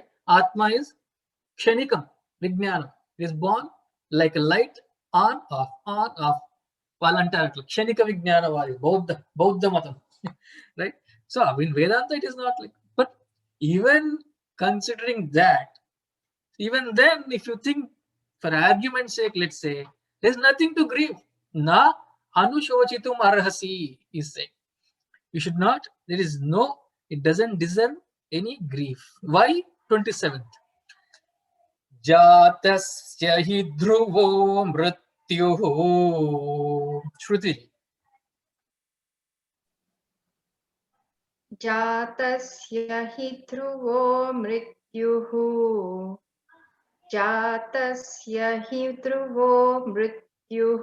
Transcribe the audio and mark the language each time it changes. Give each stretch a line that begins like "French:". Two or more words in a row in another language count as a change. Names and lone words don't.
English: Atma is
Sanskrit: क्षणिकम् विज्ञानम्.
English: It is born like a light, on, off, voluntarily.
Sanskrit: क्षणिक विज्ञानवादी, बौद्ध मतम्.
English: Right? So in Vedanta, it is not like, but even considering that, even then, if you think for argument's sake, let's say, there's nothing to grieve.
Sanskrit: न अनुशोचितुम् अर्हसि
English: is saying. You should not, there is no, it doesn't deserve any grief. Why? 27th.
Sanskrit: जातस्य हि ध्रुवो मृत्युः. Shruti. जातस्य हि ध्रुवो मृत्युः जातस्य हि ध्रुवो मृत्युः